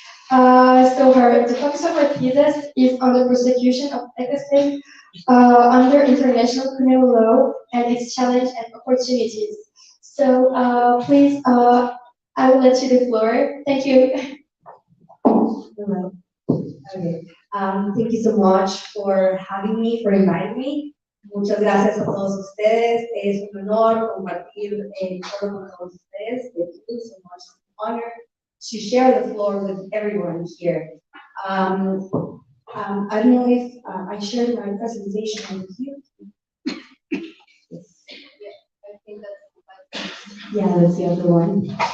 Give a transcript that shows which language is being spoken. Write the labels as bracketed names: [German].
[English] So the focus of her thesis is on the prosecution of ecosystem under international criminal law and its challenge and opportunities. So please, I will let you the floor. Thank you. Hello. Okay. Thank you so much for having me, for inviting me. [Spanish] Muchas gracias a todos ustedes. Es un honor compartir el foro con todos ustedes. [English] Thank you so much. It's an honor to share the floor with everyone here. I don't know if I shared my presentation with you. Yes. I think that's Yeah, that's the other one.